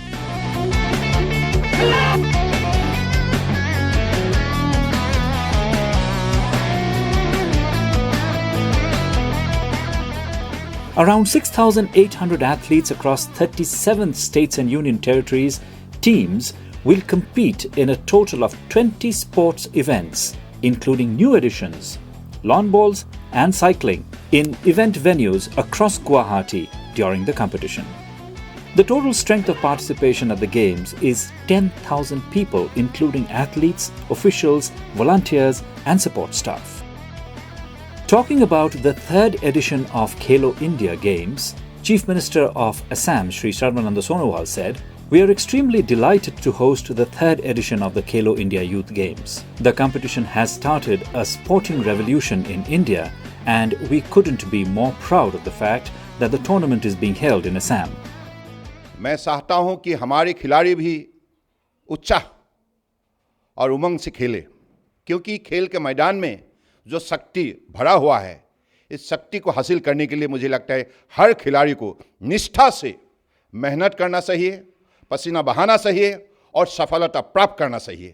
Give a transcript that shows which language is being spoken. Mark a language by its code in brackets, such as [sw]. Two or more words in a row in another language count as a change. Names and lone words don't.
[en] Around 6,800 athletes across 37 states and union territories teams will compete in a total of 20 sports events, including new additions, lawn bowls and cycling, in event venues across Guwahati during the competition. The total strength of participation at the Games is 10,000 people, including athletes, officials, volunteers and support staff. Talking about the third edition of KHELO India Games, Chief Minister of Assam Shri Sarbananda Sonowal said, "We are extremely delighted to host the third edition of the KHELO India Youth Games. The competition has started a sporting revolution in India and we couldn't be more proud of the fact that the tournament is being held in Assam." [hi] मैं चाहता हूं कि हमारे खिलाड़ी भी उत्साह और उमंग से खेले, क्योंकि खेल के मैदान में जो शक्ति भरा हुआ है, इस शक्ति को हासिल करने के लिए मुझे लगता है हर खिलाड़ी को निष्ठा से मेहनत करना चाहिए, पसीना बहाना चाहिए और सफलता प्राप्त करना चाहिए।